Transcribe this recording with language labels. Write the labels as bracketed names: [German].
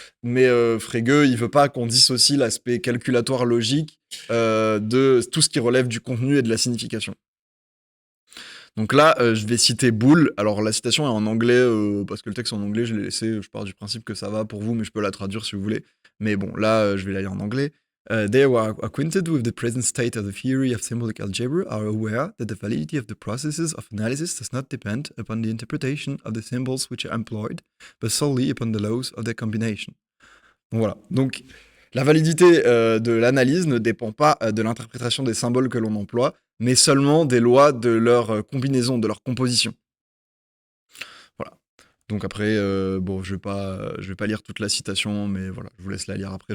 [French] Mais Frege, il veut pas qu'on dissocie l'aspect calculatoire logique de tout ce qui relève du contenu et de la signification. Donc là, je vais citer Boole. Alors la citation est en anglais, parce que le texte est en anglais, je l'ai laissé, je pars du principe que ça va pour vous, mais je peux la traduire si vous voulez. Mais bon, là, je vais la lire en anglais. [English] They who are acquainted with the present state of the theory of symbolic algebra are aware that the validity of the processes of analysis does not depend upon the interpretation of the symbols which are employed, but solely upon the laws of their combination. [French] Donc voilà. Donc la validité de l'analyse ne dépend pas de l'interprétation des symboles que l'on emploie, mais seulement des lois de leur combinaison, de leur composition. Voilà. Donc après, bon, je vais pas lire toute la citation, mais voilà, je vous laisse la lire après.